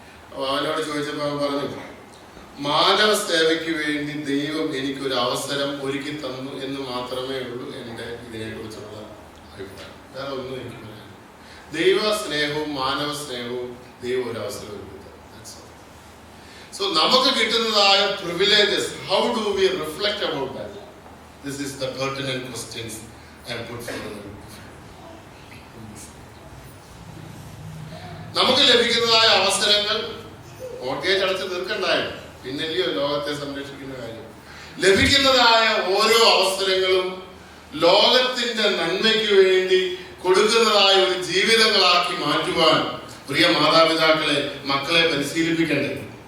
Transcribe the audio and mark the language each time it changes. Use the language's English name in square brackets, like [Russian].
[Malayalam] അപ്പോൾ അവനോട് ചോദിച്ചപ്പോൾ അവൻ പറഞ്ഞു, മാനവ സേവയ്ക്ക് വേണ്ടി ദൈവം എനിക്കൊരു അവസരം ഒരുക്കി തന്നു എന്ന് മാത്രമേ ഉള്ളൂ എൻ്റെ ഇതിനെക്കുറിച്ചുള്ള അഭിപ്രായം. വേറെ ഒന്നും എനിക്ക് പറയാനില്ല. ദൈവ സ്നേഹവും മാനവ സ്നേഹവും ദൈവം ഒരു അവസരം ഒരുക്കി തന്നു. [English] So [Malayalam] നമുക്ക് കിട്ടുന്നതായ [English] privileges, how do we reflect about that? This is the pertinent questions I put forward. [Malayalam] നമുക്ക് ലഭിക്കുന്നതായ അവസരങ്ങൾ മോർഗേജ് അടച്ച് തീർക്കണ്ടായിരുന്നു, പിന്നല്ലയോ ലോകത്തെ സംരക്ഷിക്കുന്ന കാര്യം. ലഭിക്കുന്നതായ ഓരോ അവസരങ്ങളും ലോകത്തിന്റെ നന്മയ്ക്ക് വേണ്ടി കൊടുക്കുന്നതായ ഒരു ജീവിതങ്ങളാക്കി മാറ്റുവാൻ പ്രിയ മാതാപിതാക്കളെ, മക്കളെ പരിശീലിപ്പിക്കേണ്ടത്.